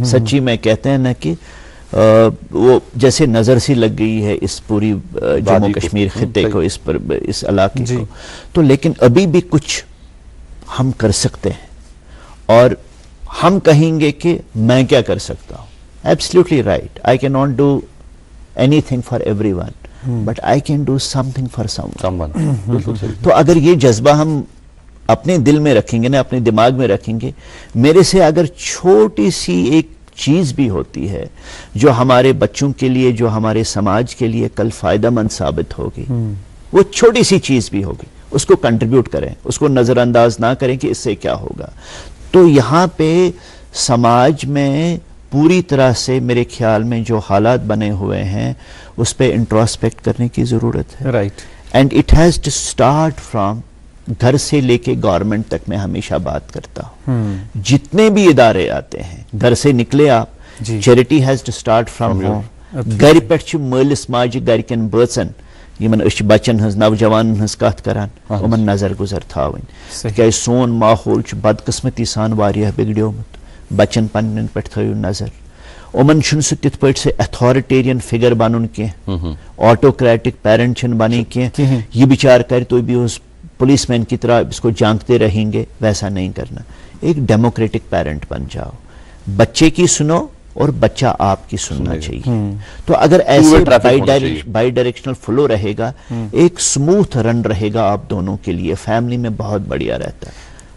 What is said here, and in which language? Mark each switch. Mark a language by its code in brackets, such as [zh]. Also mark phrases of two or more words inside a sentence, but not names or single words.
[ur] سچی میں کہتے ہیں نا کہ وہ جیسے نظر سی لگ گئی ہے اس پوری جموں کشمیر خطے کو, اس علاقے کو. تو لیکن ابھی بھی کچھ ہم کر سکتے ہیں, اور ہم کہیں گے کہ میں کیا کر سکتا ہوں. [en] Absolutely right. I cannot do anything for everyone, but I can do something for someone. [ur] بالکل صحیح. تو اگر یہ جذبہ ہم اپنے دل میں رکھیں گے نا, اپنے دماغ میں رکھیں گے, میرے سے اگر چھوٹی سی ایک چیز بھی ہوتی ہے جو ہمارے بچوں کے لیے, جو ہمارے سماج کے لیے کل فائدہ مند ثابت ہوگی, وہ چھوٹی سی چیز بھی ہوگی, اس کو کنٹریبیوٹ کریں, اس کو نظر انداز نہ کریں کہ اس سے کیا ہوگا. تو یہاں پہ سماج میں پوری طرح سے میرے خیال میں جو حالات بنے ہوئے ہیں اس پہ انٹروسپیکٹ کرنے کی ضرورت ہے. رائٹ. [en] And it has to start from [ur] گھر سے لے کے گورنمنٹ تک. میں ہمیشہ بات کرتا ہوں, جتنے بھی ادارے آتے ہیں گھر سے نکلے آپ. [en] Charity has to start from home. [ks] گھر پہ مالس ماجہ گھرکن بچن یمن أسۍ بچن ہز نوجوانن ہز کت کران, یمن نظر گزر تھاوٕنۍ. تِکیازِ سون ماحول چھُ بدقسمتی سان واریاہ بگڑیومُت. بچن پنن پہ تھٲیِو نظر. یِمن چھُنہٕ سُہ تِتھ پٲٹھۍ سُہ [en] authoritarian figure [ks] بنُن کینٛہہ, [en] autocratic parent [ks] چھِنہٕ بنٕنۍ کینٛہہ. یہ بیچار کرِ تُہۍ بِہِو [ur] پولیس مین کی طرح اس کو جانکتے رہیں گے, ویسا نہیں کرنا. ایک [en] democratic parent [ur] بن جاؤ, بچے کی سنو اور بچہ آپ کی سننا چاہیے. تو اگر ایسے [en] bidirectional flow [ur] رہے گا, ایک [en] smooth run [ur] رہے گا آپ دونوں کے لیے, فیملی میں بہت بڑھیا رہتا ہے.